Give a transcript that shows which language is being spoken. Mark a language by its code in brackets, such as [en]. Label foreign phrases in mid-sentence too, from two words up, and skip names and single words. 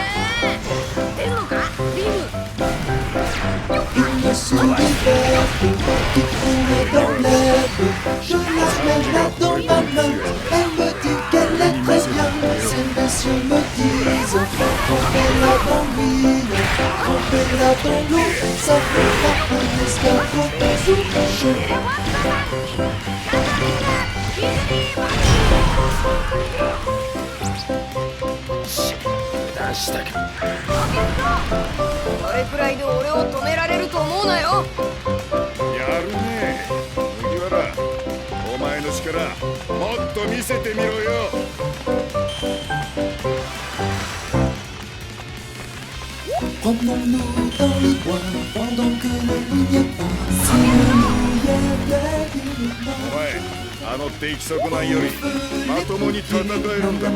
[fr] Une souris verte qui courait dans l'herbe. Je la mets là dans ma main, elle me dit qu'elle est très bien. Ces messieurs me disent, trempez-la dans l'huile, trempez-la dans l'eau, ça fera un escargot tout chaud. [ja] 出したか。あれくらいで俺を止められると思うなよ。やるね麦わら。お前の力もっと見せてみろよ。 [fr] Promenons-nous dans les bois pendant que le loup n'y est pas. Si le loup y était uniquement. [ja] おい、あの出来損ないよりまともに戦えるんだ。